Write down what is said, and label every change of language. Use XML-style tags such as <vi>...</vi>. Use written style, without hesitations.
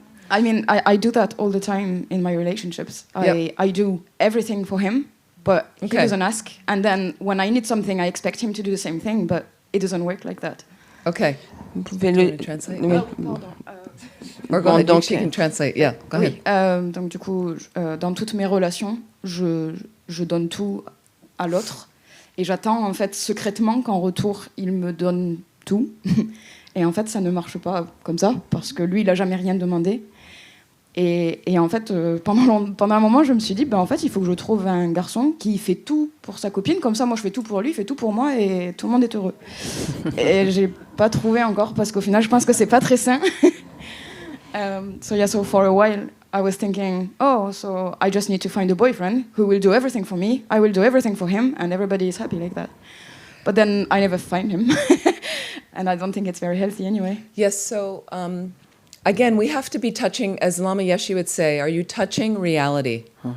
<en>I mean, I do that all the time in my relationships. I do everything for him, but he doesn't ask. And then when I need something, I expect him to do the same thing, but it doesn't work like that. Okay.</en> <fr>Vous pouvez</fr> <en>translate? Or go ahead, she can translate. Yeah, go ahead.</en> <fr>Donc du coup, dans toutes mes relations, je donne tout à l'autre et j'attends en fait secrètement qu'en retour, il me donne tout. Et en fait, ça ne marche pas comme ça parce que lui, il a jamais rien demandé. Et en fait, pendant un moment, je me suis dit, en fait, il faut que je trouve un garçon qui fait tout pour sa copine. Comme ça, moi, je fais tout pour lui, il fait tout pour moi et tout le monde est heureux. Et j'ai pas trouvé encore parce qu'au final, je pense que c'est pas très sain.</fr> <en>So for a while, I was thinking, so I just need to find a boyfriend who will do everything for me. I will do everything for him, and everybody is happy like that. But then I never find him, and I don't think it's very healthy anyway. Yes, so again, we have to be touching, as Lama Yeshe would say, are you touching reality?</en>